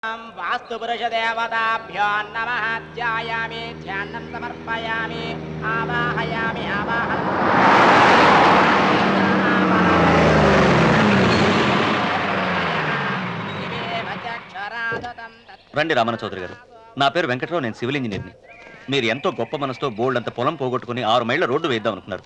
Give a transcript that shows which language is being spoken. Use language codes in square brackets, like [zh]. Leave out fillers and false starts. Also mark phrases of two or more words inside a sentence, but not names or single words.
[sa] वास्तु पुरुष देवताभ्यो नमः ध्यायामि ध्यानं समर्पयामि आवाहयामि [te] రండి రామన చౌదరి గారు. నా పేరు వెంకటరావు, నేను [en] civil engineerని. [te] మీరు ఎంతో గొప్ప మనసుతో బోల్డ్ అంత పొలం పోగొట్టుకుని 6 మైళ్ళ రోడ్డు వేద్దాం అనుకున్నారు.